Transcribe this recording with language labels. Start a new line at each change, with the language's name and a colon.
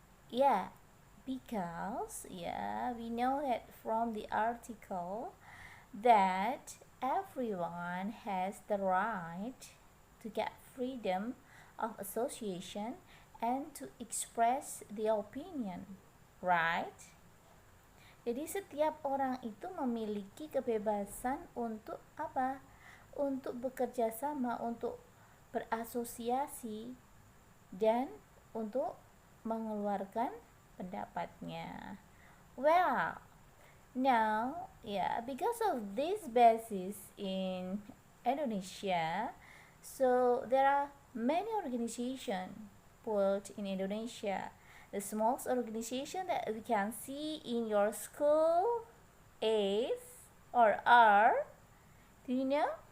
English: Yeah, because we know that from the article that everyone has the right to get freedom of association and to express the opinion, right?
Indonesian: Jadi setiap orang itu memiliki kebebasan untuk apa? Untuk bekerja sama, untuk berasosiasi, dan untuk mengeluarkan pendapatnya.
English: Well, now, because of this basis in Indonesia, so there are many organizations put in Indonesia. The smallest organization that we can see in your school is or are, do you know?